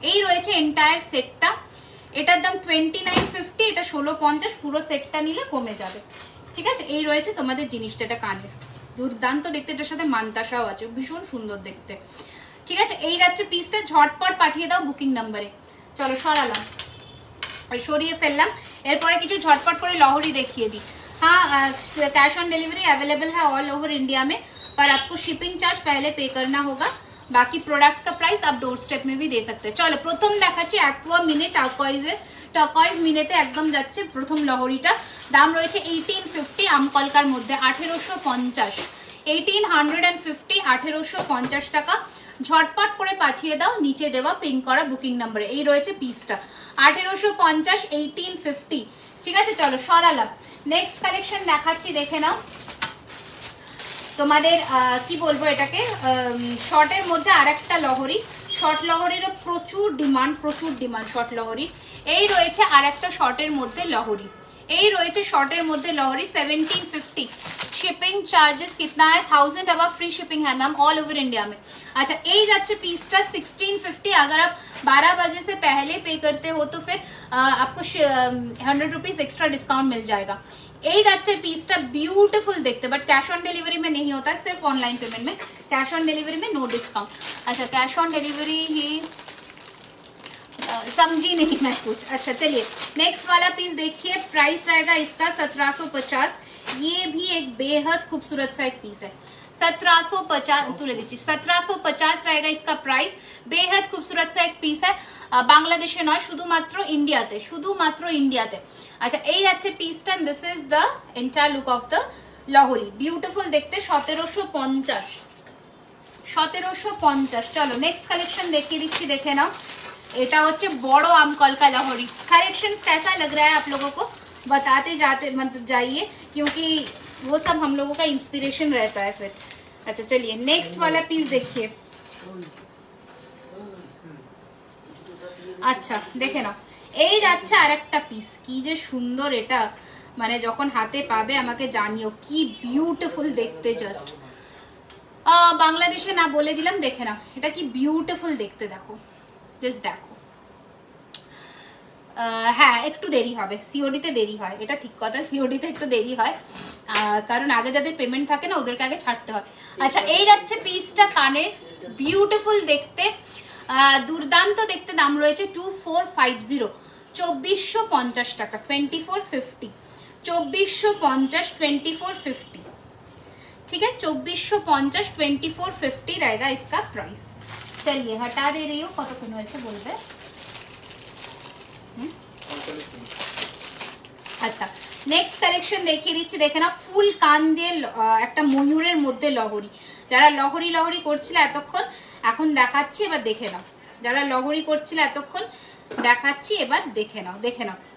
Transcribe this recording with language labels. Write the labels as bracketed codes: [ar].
[bn] এই রয়েছে এন্টায়ার সেটটা, এটার দাম 2950, এটা 1650, পুরো সেটটা নিলে কমে যাবে। ঠিক আছে, এই রয়েছে তোমাদের জিনিসটা, এটা কানের, দুর্দান্ত দেখতে, এটার সাথে মান্তাসাও আছে, ভীষণ সুন্দর দেখতে। ঠিক আছে, এই যাচ্ছে পিসটা, ঝটপট পাঠিয়ে দাও বুকিং নাম্বারে। চলো সরালাম, সরিয়ে ফেললাম। এরপরে কিছু ঝটপট করে লহরি দেখিয়ে দিই। [hi] हाँ, कैश ऑन डिलीवरी अवेलेबल है ऑल ओवर इंडिया में, पर आपको शिपिंग चार्ज पहले पे करना होगा। बाकी प्रोडक्ट का प्राइस आप डोर स्टेप में भी दे सकते हैं। चलो प्रथम [bn] দেখাচ্ছি অ্যাকোয়া মিনে টার্কয়েজের, টার্কয়েজ মিনেতে একদম যাচ্ছে প্রথম লহরিটা। দাম রয়েছে 1850 আমকলকার মধ্যে, 1850, 1850, 1850 টাকা। ঝটপট করে পাঠিয়ে দাও নিচে দেওয়া পিন করা বুকিং নাম্বারে। এই রয়েছে পিসটা 1850, 1850। ঠিক আছে, চলো সরালাম। নেক্সট কালেকশন দেখাচ্ছি, দেখে নাও। তোমাদের কি বলবো এটাকে, শর্টের মধ্যে আরেকটা লহরি, শর্ট লহরিরও প্রচুর ডিমান্ড, প্রচুর ডিমান্ড শর্ট লহরি। এই রয়েছে আরেকটা শর্টের মধ্যে লহরি, এই রয়েছে শর্টের মধ্যে লহরি 1750। [hi] शिपिंग चार्जेस कितना है, 1000 अब फ्री शिपिंग है मैम ऑल ओवर इंडिया में। [bn] अच्छा, এই যাচ্ছে পিসটা 1650। [hi] अगर आप 12 बजे से पहले पे करते हो तो फिर आपको 100 रुपीज एक्स्ट्रा डिस्काउंट मिल जाएगा। [bn] এই যাচ্ছে পিসটা, [hi] ब्यूटीफुल देखते, बट कैश ऑन डिलीवरी में नहीं होता, सिर्फ ऑनलाइन पेमेंट में। कैश ऑन डिलीवरी में नो डिस्काउंट। अच्छा, कैश ऑन डिलीवरी ही समझी नहीं मैं कुछ। अच्छा चलिए, नेक्स्ट वाला पीस देखिए, प्राइस रहेगा इसका 1750। ये भी एक बेहद खूबसूरत सा एक पीस है, 1750 [bn] তুলে দিচ্ছি, [hi] 1750 रहेगा इसका प्राइस। बेहद खूबसूरत सा एक पीस है, [bn] বাংলাদেশে নয়, শুধুমাত্র ইন্ডিয়াতে, শুধুমাত্র ইন্ডিয়াতে। আচ্ছা, এই যাচ্ছে পিসটা, this is the entire look of the লহরি, beautiful দেখতে, 1750, 1750। চলো নেক্সট কালেকশন দেখিয়ে দিচ্ছি, দেখে নাও। এটা হচ্ছে বড় আমকল [hi] का लहरी। कलेक्शन कैसा लग रहा है आप लोगों को बताते जाते मतलब जाइए, क्योंकि वो सब हम लोगों का इंस्पिरेशन रहता है फिर। अच्छा चलिए, नेक्स्ट वाला पीस देखिए। [bn] আচ্ছা দেখে নাও, এই যাচ্ছে আরেকটা পিস, কি যে সুন্দর এটা, মানে যখন হাতে পাবে আমাকে জানিও, কি বিউটিফুল দেখতে, জাস্ট বাংলাদেশে না বলে দিলাম, দেখে নাও এটা কি বিউটিফুল দেখতে, দেখো জাস্ট দেখো। হ্যাঁ একটু দেরি হবে, সিওডিতে দেরি হয়, এটা ঠিক কথা, সিওডিতে একটু দেরি হয়, কারণ আগে যাদের পেমেন্ট থাকে না ওদেরকে আগে ছাড়তে হয়। আচ্ছা, এই যাচ্ছে পিসটা কানের, বিউটিফুল দেখতে, দুর্দান্ত দেখতে। দাম রয়েছে 2450, 2450 টাকা, 2450, 2450, 2450। [hi] ठीक है, 2450, 2450 रहेगा इसका प्राइस। चलिए हटा दे रही हूँ, [bn] কতক্ষণ হয়েছে বলবে। আচ্ছা, নেক্সট কালেকশন দেখিয়ে দিচ্ছি, দেখে না, ফুল কান দিয়ে একটা ময়ূরের মধ্যে লহরি। যারা লহরি লহরি করছিল এতক্ষণ, এখন দেখাচ্ছি, এবার দেখে নাও। যারা লহরি করছিল এতক্ষণ, দেখাচ্ছি, এবার দেখে নাও, দেখে নাও।